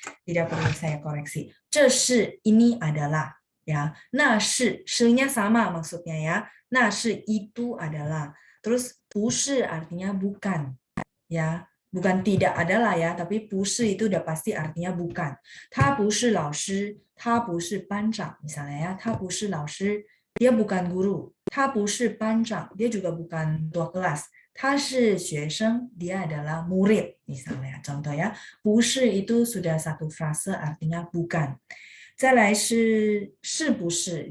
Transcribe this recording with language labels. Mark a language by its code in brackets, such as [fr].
[id] Tidak perlu saya koreksi. [zh] 这是 [id] ini adalah ya. 那是 nya sama maksudnya ya. 那是 itu adalah. Terus 不是 artinya bukan ya. Bukan tidak adalah ya, tapi 不是 itu udah pasti artinya bukan. [zh] 他不是老师，他不是班长 [id] misalnya ya. [zh] 他不是老师 [id] dia bukan guru. [zh] 他不是班长 [id] dia juga bukan ketua kelas. [zh] 他是学生 [id] dia adalah murid misalnya. Contoh ya, 不是 itu sudah satu frase artinya bukan. [zh] 再来是不是.